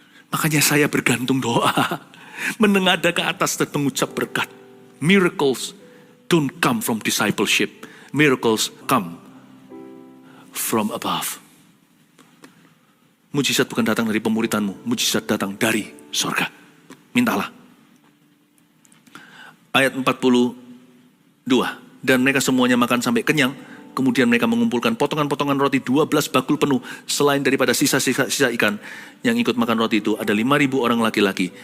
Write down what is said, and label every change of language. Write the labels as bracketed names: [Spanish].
[Indonesian] Makanya saya bergantung doa, menengadah ke atas dan mengucap berkat. [English] Miracles don't come from discipleship. Miracles come from above. [Indonesian] Mujizat bukan datang dari pemuridanmu, mujizat datang dari sorga. Mintalah. Ayat 42. Dan mereka semuanya makan sampai kenyang. Kemudian mereka mengumpulkan potongan-potongan roti 12 bakul penuh. Selain daripada sisa-sisa ikan yang ikut makan roti itu, ada 5.000 orang laki-laki.